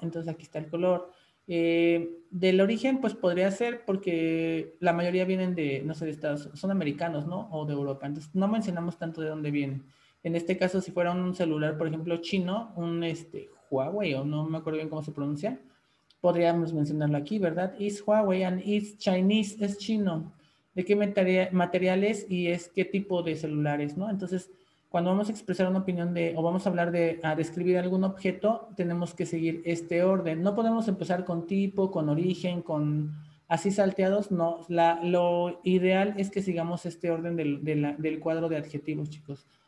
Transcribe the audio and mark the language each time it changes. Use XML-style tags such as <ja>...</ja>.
<es>Entonces aquí está el color. Del origen, pues podría ser porque la mayoría vienen de, no sé, de Estados, son americanos, ¿no? O de Europa, entonces no mencionamos tanto de dónde vienen. En este caso, si fuera un celular, por ejemplo, chino, un Huawei, o no me acuerdo bien cómo se pronuncia, podríamos mencionarlo aquí, ¿verdad?</es> <en>Is Huawei and is Chinese,</en> <es>es chino. ¿De qué materiales y es qué tipo de celulares, ¿no? Entonces, cuando vamos a expresar una opinión o vamos a hablar a describir algún objeto, tenemos que seguir este orden. No podemos empezar con tipo, con origen, con así salteados, no. Lo ideal es que sigamos este orden del cuadro de adjetivos, chicos.</es>